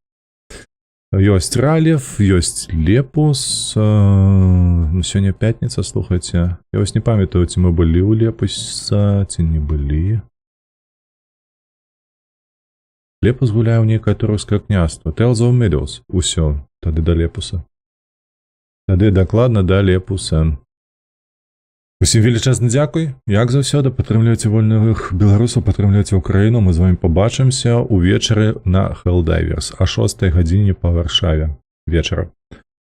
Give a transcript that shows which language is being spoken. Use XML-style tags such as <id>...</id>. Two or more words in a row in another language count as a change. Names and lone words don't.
<be>Ёсць Ралев, ёсць Лепус. Сёння пятніца, слухайце. Я вось не памятаю, ці мы былі ў Лепуса, ці не былі. Лепус гуляе ў нейкае турускае княства.</be> <en>Tales of Meadows.</en> <be>Усё, тады да Лепуса. Тады дакладна да Лепуса. Усім велічэзны дзякуй. Як заўсёды, падтрымлівайце вольных беларусаў, падтрымлівайце Украіну. Мы з вамі пабачымся ўвечары на Helldivers, а 6 гадзіне па Варшаве вечара.</be>